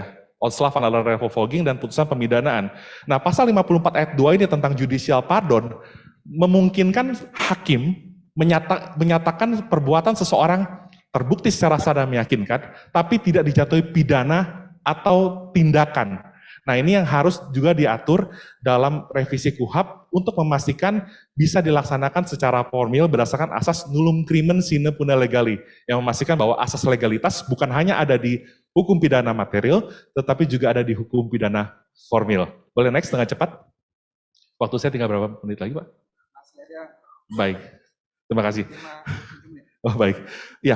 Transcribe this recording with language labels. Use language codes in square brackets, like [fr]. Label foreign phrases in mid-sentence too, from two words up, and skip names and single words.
[id] Onslaught adalah revoking dan putusan pemidanaan. Nah, pasal 54 ayat 2 ini tentang [en] judicial pardon [id] memungkinkan hakim menyatakan perbuatan seseorang terbukti secara sah dan meyakinkan, tapi tidak dijatuhi pidana atau tindakan. Nah, ini yang harus juga diatur dalam revisi KUHP untuk memastikan bisa dilaksanakan secara formil berdasarkan asas [la] nullum crimen sine puna legali, [id] yang memastikan bahwa asas legalitas bukan hanya ada di hukum pidana material, tetapi juga ada di hukum pidana formil. Boleh next dengan cepat? Waktu saya tinggal berapa menit lagi, Pak? Baik, terima kasih. Oh baik, ya.